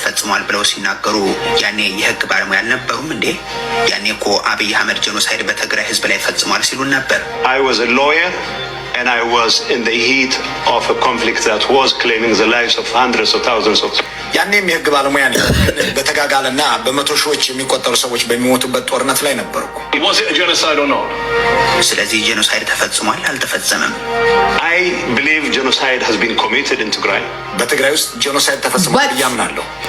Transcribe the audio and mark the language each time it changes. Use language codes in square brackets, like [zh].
[am] ፈጽሟል ብለው ሲናገሩ ያኔ የህግ ባለሙያ አልነበሩም እንዴ? ያኔ እኮ አብይ አህመድ ጄኖሳይድ በትግራይ ህዝብ ላይ ፈጽሟል ሲሉ ነበር። [en] I was a lawyer and I was in the heat of a conflict that was claiming the lives of hundreds of thousands of [am] ያኔም የህግ ባለሙያ ነኝ። በተጋጋለና በመቶ ሺዎች የሚቆጠሩ ሰዎች በሚሞቱበት ጦርነት ላይ ነበርኩ። [en] Was it a genocide or not? [am] ስለዚህ ጄኖሳይድ ተፈጽሟል አልተፈጸመም? [en] I believe genocide has been committed in Tigray. [am] በትግራይ ውስጥ ጄኖሳይድ ተፈጽሟል ያምናለሁ።